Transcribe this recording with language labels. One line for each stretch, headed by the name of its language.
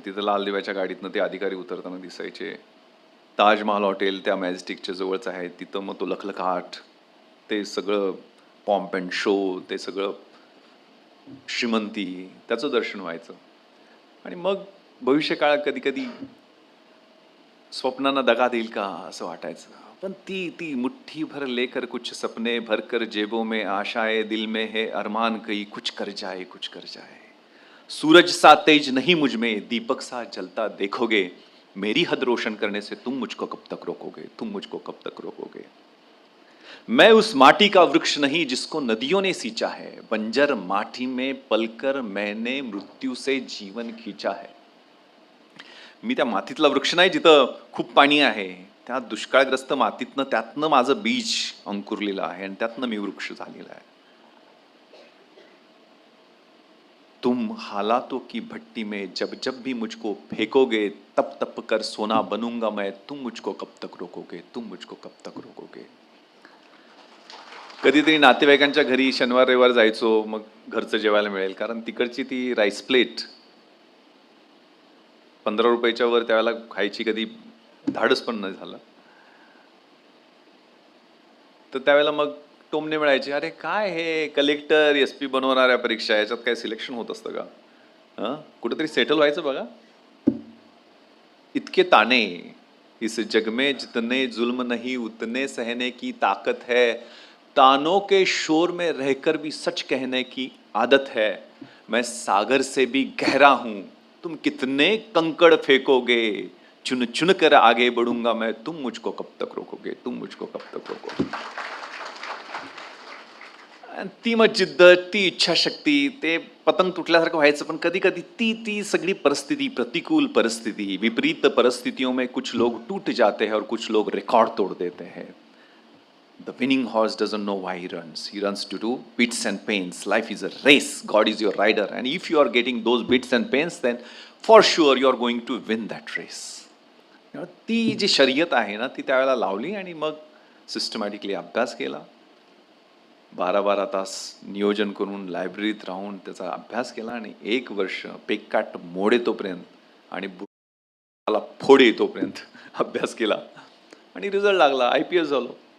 Marathi: तिथं लाल दिव्याच्या गाडीतनं ते अधिकारी उतरताना दिसायचे. ताजमहाल हॉटेल त्या मॅजेस्टिकच्या जवळच आहे. तिथं मग तो लखलखाट, ते सगळं पॉम्प अँड शो, ते सगळं श्रीमंती, त्याचं दर्शन व्हायचं. आणि मग भविष्यकाळ कधी कधी स्वप्नांना दगा देईल का असं वाटायचं. पण ती ती
Hindi: मुट्ठी भर लेकर कुछ सपने भरकर जेबों में आशाएं दिल में है अरमान कई कुछ कर जाए कुछ कर जाए. सूरज सा तेज नहीं मुझ में दीपक सा जलता देखोगे मेरी हद रोशन करने से तुम मुझको कब तक रोकोगे, तुम मुझको कब तक रोकोगे. मैं उस माटी का वृक्ष नहीं जिसको नदियों ने सींचा है, बंजर माटी में पलकर मैंने मृत्यू से जीवन खींचा है.
Marathi: मी त्या मातीतला वृक्ष नाही जिथं खूप पाणी आहे. त्या दुष्काळग्रस्त मातीतनं त्यातनं माझं बीज अंकुरलेलं आहे आणि त्यातनं मी वृक्ष झालेला आहे.
Hindi: तुम हालातों की भट्टी में जब जब भी मुझको फेंकोगे तप तप कर सोना बनूंगा मैं, तुम मुझको कब तक रोकोगे, तुम मुझको कब तक रोकोगे.
Marathi: कधीतरी नातेवाईकांच्या घरी शनिवार रविवार जायचो, मग घरचं जेवायला मिळेल, कारण तिकडची ती राईस प्लेट 15 रुपयाच्या वर त्यावेळेला खायची कधी धाडस पण नाही झालं. तर त्यावेळेला मग टोमणे मिळायचे, अरे काय हे कलेक्टर SP बनवणाऱ्या परीक्षा, याच्यात काय सिलेक्शन होत असतं का, कुठेतरी सेटल व्हायचं बघा.
Hindi: इतके ताने इस जग में जितने जुल्म नहीं उतने सहने की ताकत है, तानों के शोर में रहकर भी सच कहने की आदत है. मैं सागर से भी गहरा हूं, तुम कितने कंकड़ फेंकोगे, चुन चुन कर आगे बढ़ूंगा मैं, तुम मुझको कब तक रोकोगे, तुम मुझको कब तक रोकोगे.
Marathi: ती मग जिद्द, ती इच्छाशक्ती, ते पतंग तुटल्यासारखं व्हायचं. पण कधी कधी ती ती सगळी परिस्थिती, प्रतिकूल परिस्थिती,
Hindi: विपरीत परिस्थितियों में कुछ लोग टूट जाते हैं और कुछ लोग रिकॉर्ड तोड़ देते हैं.
English: The winning horse doesn't know why he runs. He runs due to bits and pains. Life is a race. God is your rider. And if you are getting those bits and pains, then for sure you are going to win that race.
Marathi: ती जी शर्यत आहे ना, ती त्यावेळेला लावली आणि मग systematically अभ्यास केला. 12-12 तास नियोजन करून लायब्ररीत राहून त्याचा अभ्यास केला आणि 1 वर्ष पेकाट मोड येतोपर्यंत आणि बुडाला फोड येतोपर्यंत अभ्यास केला आणि रिझल्ट लागला. IPS झालो.